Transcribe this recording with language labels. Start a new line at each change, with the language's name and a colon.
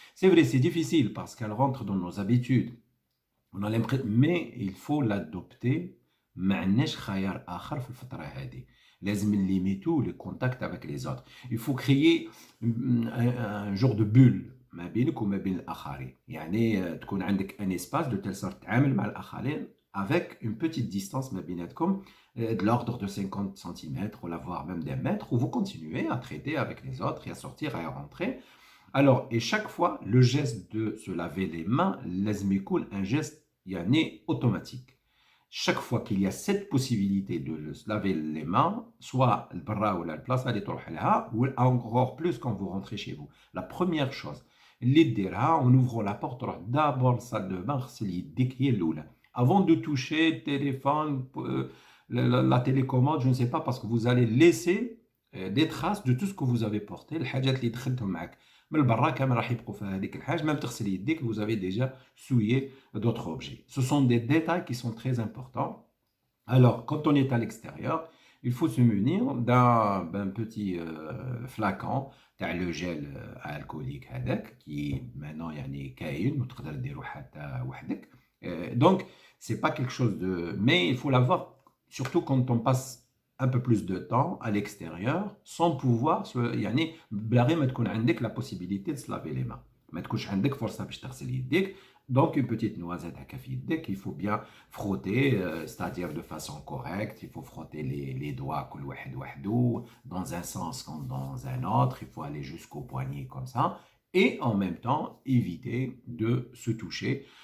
French: C'est vrai, c'est difficile parce qu'elle rentre dans nos habitudes. On a l'impression, mais il faut l'adopter.
Arabic: ما عندناش خيار آخر في الفترة هذه. لازم نليميتو
French: le contact avec les autres. Il faut créer un genre de bulle
Arabic: ما بينك وما بين الآخرين. يعني تكون عندك
French: un espace de telle sorte
Arabic: تعامل مع الآخرين
French: avec une petite distance
Arabic: ما بيناتكم
French: de l'ordre de 50 cm ou voire même d'un mètre, où vous continuez à traiter avec les autres et à sortir et à rentrer. Alors, et chaque fois, le geste de se laver les mains,
Arabic: لازم يكون
French: un geste يعني automatique. Chaque fois qu'il y a cette possibilité de se laver les mains, soit
Arabic: البرا ولا البلاصة اللي تروح لها,
French: ou encore plus quand vous rentrez chez vous. La première chose
Arabic: اللي ديرها,
French: en ouvrant la porte, تروح d'abord la salle de bain,
Arabic: غسل يديك هي الأولى.
French: Avant de toucher le téléphone, la télécommande, je ne sais pas, parce que vous allez laisser des traces de tout ce que vous avez porté.
Arabic: الحاجات اللي دخلتهم معك من البرا كامل راح يبقوا في هذيك الحاجه.
French: même
Arabic: تغسل يديك,
French: vous avez déjà souillé d'autres objets. Ce sont des détails qui sont très importants. Alors, quand on est à l'extérieur, il faut se munir d'un petit flacon تاع le gel alcoolique هذاك qui maintenant
Arabic: يعني كاين وتقدر ديرو حتى وحدك.
French: Donc, c'est pas quelque chose de... Mais il faut l'avoir, surtout quand on passe un peu plus de temps à l'extérieur, sans pouvoir...
Arabic: يعني بلاغي ما تكون عندك
French: la possibilité de se laver les mains.
Arabic: ما تكونش عندك فرصة باش تغسل يديك.
French: Donc, une petite noisette
Arabic: هكا في يديك,
French: il faut bien frotter, c'est-à-dire de façon correcte. Il faut frotter les doigts
Arabic: كل واحد وحده,
French: dans un sens comme dans un autre. Il faut aller jusqu'au poignet comme ça. Et en même temps, éviter de se toucher.